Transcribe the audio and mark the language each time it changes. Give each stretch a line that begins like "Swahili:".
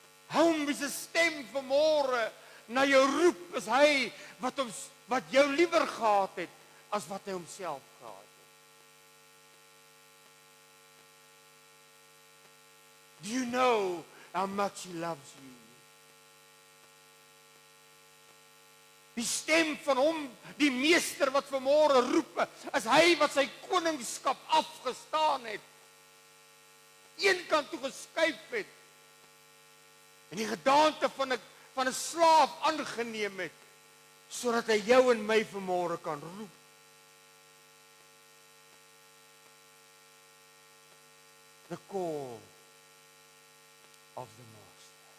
Afrikaans: Hom wie se stem vanmôre na jou roep is hy wat jou liewer gehad het as wat hy homself gehad het.
English: Do you know how much he loves you?
Afrikaans: Die stem van hom, die meester wat vanmôre roep, is hy wat sy koningskap afgestaan het. Een kant toe geskuif het. En die gedaante van 'n slaaf aangeneem het, sodat hy jou en my vanmôre kan roep.
English: The call of the Master.